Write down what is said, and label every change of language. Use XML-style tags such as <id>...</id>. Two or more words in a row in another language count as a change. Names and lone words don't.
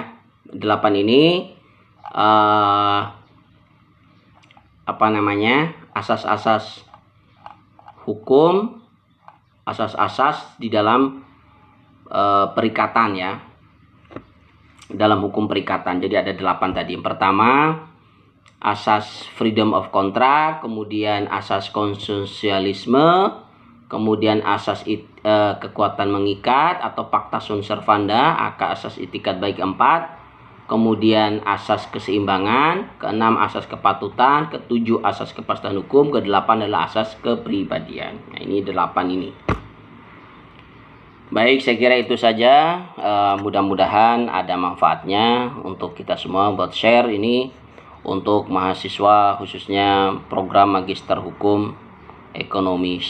<id>8 ini asas-asas hukum, asas-asas di dalam perikatan, ya. Dalam hukum perikatan. Jadi ada 8 tadi. Yang pertama, asas</id> <en>freedom of contract,</en> <id>kemudian asas konsensualisme, kemudian asas kekuatan mengikat atau</id> <la>pacta sunt servanda,</la> <id>asas itikat baik 4, kemudian asas keseimbangan, keenam asas kepatutan, ketujuh asas kepastian hukum, kedelapan adalah asas kepribadian. Nah, ini 8 ini. Baik, saya kira itu saja. Mudah-mudahan ada manfaatnya untuk kita semua buat share ini untuk mahasiswa, khususnya program Magister Hukum Ekonomi Syariah.</id>